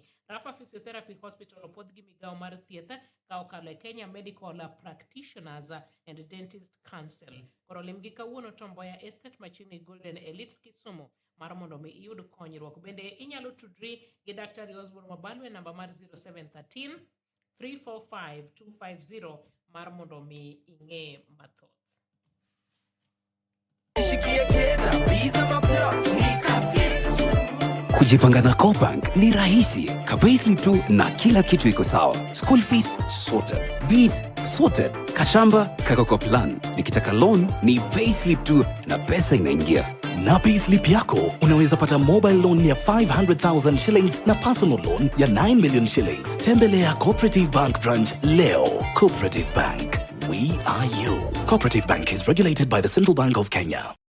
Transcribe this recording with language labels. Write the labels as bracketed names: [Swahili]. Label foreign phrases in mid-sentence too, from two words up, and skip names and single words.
[Luo (Kenya and Tanzania)] Rafa Physiotherapy Hospital opodh gi migawo mar thieth ka okalo e Kenya Medical Practitioners and Dentist Council. Koro limgi kawuono Tomboya Estate machiegni Golden Elites Kisumu mar mondo mi iyud konyruok. Bende inyalo tudri gi Dr. Osborne Mabalu e namba mar 0713 345 250 mar mondo mi ing'e mathoth. [Swahili] Kujipanga na Cobank ni rahisi. Payslip tu na kila kitu iko sawa. [English] School fees sorted, bills sorted, [Swahili] kashamba kako plan. Nikitaka loan ni payslip tu na pesa inaingia. Na payslip yako unaweza pata [English] mobile loan [Swahili] ya 500,000 shillings na [English] personal loan [Swahili] ya 9 million shillings. Tembelea Cooperative Bank branch leo. [English] Cooperative Bank, we are you. Cooperative Bank is regulated by the Central Bank of Kenya.